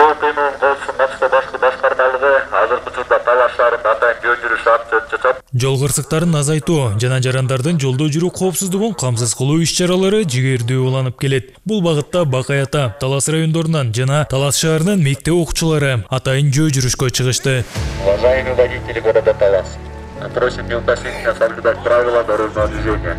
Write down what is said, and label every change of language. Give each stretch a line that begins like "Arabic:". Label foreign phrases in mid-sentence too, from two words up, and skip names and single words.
Kyrgyz: кыймылын коопсуздук матчта башкы башкармалыгы азыркы учурда Талаш шаарында атайын жөө жүрүш атып. Жол кырсыктарын азайтуу жана жарандардын жолдо жүрүү коопсуздугун камсыз кылуу иш-чаралары жигердүү уланып келет. Бул багытта Бакай Ата, Талас райондорунан жана Талас шаарынын мектеп окуучулары атайын жөө жүрүшкө чыгышты.
Russian: Уважаемые водители города Талас, просим неукоснительно соблюдать правила дорожного движения.